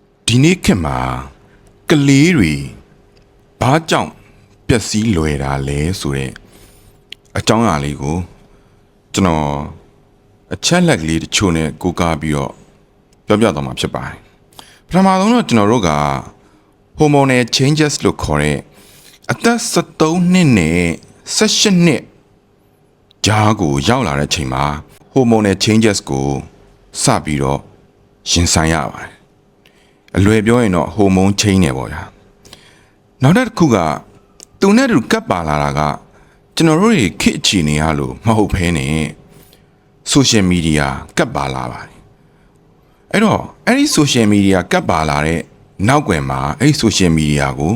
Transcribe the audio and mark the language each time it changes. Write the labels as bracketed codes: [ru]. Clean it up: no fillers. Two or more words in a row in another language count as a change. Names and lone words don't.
[my] ဒီနေ့ခေတ်မှာကလေးတွေဘာကြောင့်ပျက်စီးလွယ်တာလဲဆိုတဲ့အကြောင်းအရာလေးကိုကျွန်တော်အချက်လက်ကလေးတချို့နဲ့ကိုးကားပြီးတော့ပြောပြသွားမှာဖြစ်ပါတယ်ပထမဆုံးတော့ကျွန်တော်တို့က [en] hormonal changes [my] လို့ခေါ်တဲ့အသက်73နှစ်နဲ့18နှစ်ကြားကိုရောက်လာတဲ့အချိန်မှာ [en] hormonal changes [my] ကိုစပြီးတော့ရင်ဆိုင်ရပါတယ် အလွယ်ပြောရင်တော့ [en] hormone change [my] နေပေါ့ဗျာနောက်တစ်ခုကသူနဲ့တူကပ်ပါလာတာကကျွန်တော်တို့ခေတ်အခြေအနေရလို့မဟုတ်ဘဲနဲ့ [en] social media [my] ကပ်ပါလာပါတယ်အဲ့တော့အဲ့ဒီ [en] social media [my] ကပ်ပါလာတဲ့နောက်ွယ်မှာအဲ့ဒီ [en] social media [my] ကို